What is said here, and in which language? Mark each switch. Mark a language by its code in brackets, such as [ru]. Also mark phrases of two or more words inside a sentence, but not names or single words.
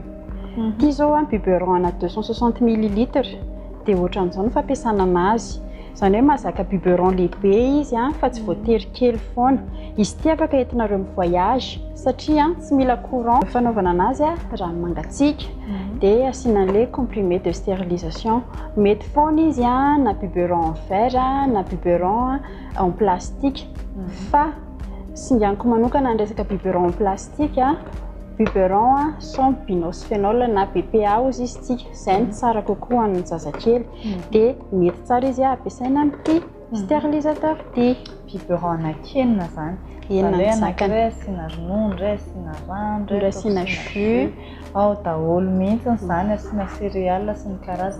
[mg] Ity zao biberon ana 260 ml dia ohatran'izao ny fampiasana anazy. Izany hoe mahazaka biberon lehibe izy fa tsy voatery kely foana. Izy ity afaka entinareo mivoyage satria tsy mila courant. Fanaovana anazy rano mangatsiaka dia asiana an'ilay [fr] comprimé de stérilisation. [mg] Mety foana izy na [fr] biberon en verre [mg] na [fr] biberon en plastique. [mg] Fa singaniko manokana ny resaka [fr] biberon en plastique biberon sans binosphényol [mg] na BPA ozy izy ity. Izay ny tsara kokoa amin'ny zazakely dia mety tsara izy ampiasaina amin'ity stérilisateur ity. Biberon anakenina izany. Enina anankiray asiana ronono, iray asiana rano, iray asiana jus. Ao daholo mihitsy izany, asiana céréales sy ny karazany.